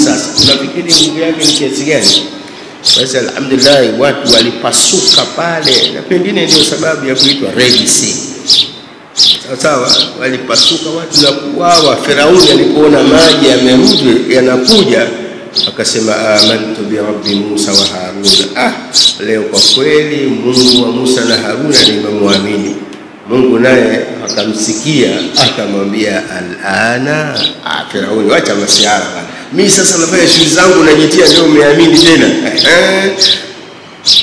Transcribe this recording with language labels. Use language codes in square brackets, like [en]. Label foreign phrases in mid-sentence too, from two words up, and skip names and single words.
[sw] Sasa unafikiri nguvu yake ni kiasi gani? Basi alhamdulillah watu walipasuka pale, na pengine ndio sababu ya kuitwa [en] Red Sea. [sw] Sawa, walipasuka watu na kuuawa. Firauni alipoona maji yamerudi yanakuja, akasema [ar] آمنت برب موسى وهارون. [sw] Leo kwa kweli Mungu wa Musa na Haruna nimemwamini. Mungu naye akamsikia, akamwambia alana. Firauni, wacha masiara bana, mimi sasa nafanya shughuli zangu najitia, ndio umeamini tena?